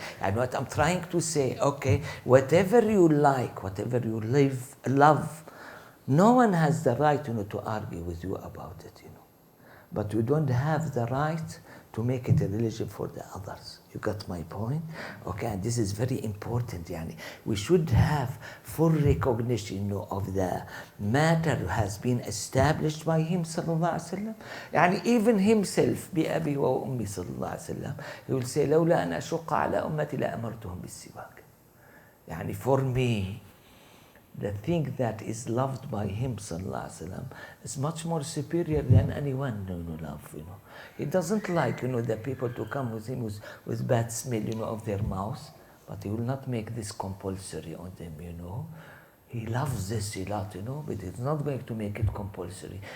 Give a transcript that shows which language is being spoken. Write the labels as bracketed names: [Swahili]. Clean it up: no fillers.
[English] And what I'm trying to say, okay, whatever you like, whatever you love, no one has the right, to argue with you about it, But you don't have the right to make it a religion for the others. You got my point? Okay, and this is very important. We should have full recognition, of the matter has been established by him, sallallahu alaihi wasallam. Even himself, [Arabic] بأبي وأمي صلى الله عليه وسلم, [English] he will say, [Arabic] لولا أن أشق على أمتي لأمرتهم بالسواك. [English] For me, the thing that is loved by him, sallallahu alaihi wasallam, is much more superior than anyone love. He doesn't like, the people to come with him with bad smell, of their mouth, but he will not make this compulsory on them, He loves this a lot, but he's not going to make it compulsory.